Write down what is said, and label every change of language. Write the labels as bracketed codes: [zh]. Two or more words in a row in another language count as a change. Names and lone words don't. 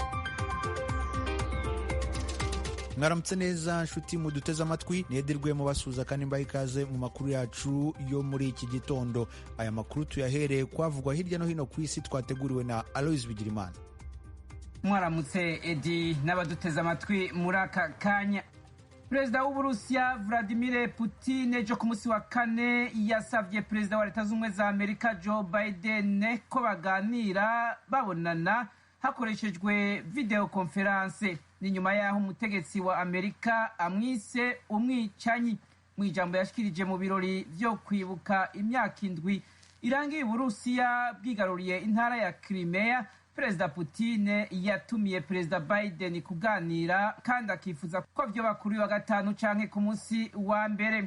[rw] Mwaramutse neza nshuti muduteze amatwi, nedirwe mu basuza kandi mbaye ikaze mu makuru yacu yo muri iki gitondo. Aya makuru tuyahereye kwavugwa hirya no hino ku isi, twateguriwe na Aloys Bigirimana. Mwaramutse Edi n'abaduteze amatwi muri aka kanya. [rn] Perezida w'Uburusiya Vladimir Putin ejo ku munsi wa kane yasavye perezida wa Leta z'Ubumwe za Amerika Joe Biden ko baganira babonana hakoreshejwe [en] video conference. [rn] Ni nyuma yaho umutegetsi wa Amerika amwise umwicanyi. Mu ijambo yashikirije mu birori vyo kwibuka imyaka indwi irangiye Uburusiya bwigaruriye intara ya Crimea, Perezida Putin yatumiye Perezida Biden kuganira kandi akifuza ko vyoba kuri wa gatanu canke ku munsi wa mbere.